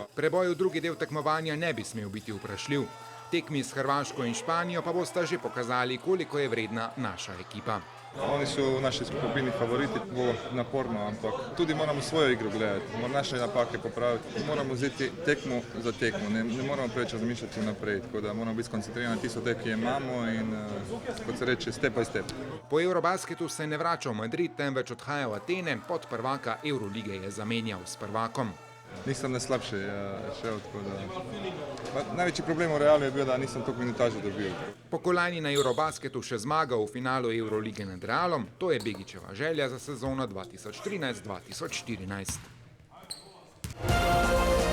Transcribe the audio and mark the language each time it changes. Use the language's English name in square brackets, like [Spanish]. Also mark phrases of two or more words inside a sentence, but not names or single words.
[Slovenian] Preboj v drugi del tekmovanja ne bi smel biti vprašljiv. Tekmi s Hrvaško in Španijo pa bosta že pokazali, koliko je vredna naša ekipa. Oni so v naši skupini favoriti, bo naporno, ampak tudi moramo svojo igro gledati, moramo naše napake popraviti, moramo vzeti tekmo za tekmo, ne moramo preveč razmišljati naprej, tako da moramo biti skoncentrirani na tisto tek, ki je imamo in kot se reče, [English] step by step. [Slovenian] Po Eurobasketu se ne vrača v Madrid, temveč odhaja v Atene, podprvaka Eurolige je zamenjal s prvakom. Nisem najslabše šel, tako da največji problem v Realu je bil, da nisem toliko minutaže dobil. Po kolajni na Eurobasketu še zmaga v finalu Eurolige nad Realom, to je Begićeva želja za sezono 2013-2014.